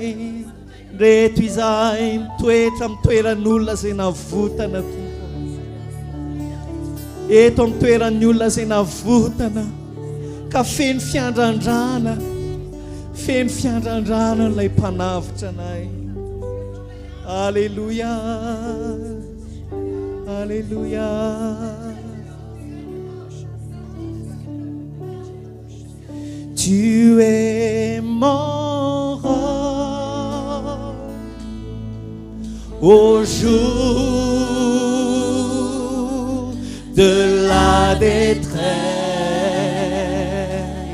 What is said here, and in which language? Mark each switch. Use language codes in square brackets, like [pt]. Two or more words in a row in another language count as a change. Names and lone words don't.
[mg] Reto izahay mitoetra amin'ny toeran'olona zay navotana tompo, eto amin'ny toeran'ny olona zay navotana ka feno fiandrandrana, feno fiandrandrana lay mpanavitra anay. [fr] Alléluia, Alléluia. Tu es mon roc au jour de la détresse.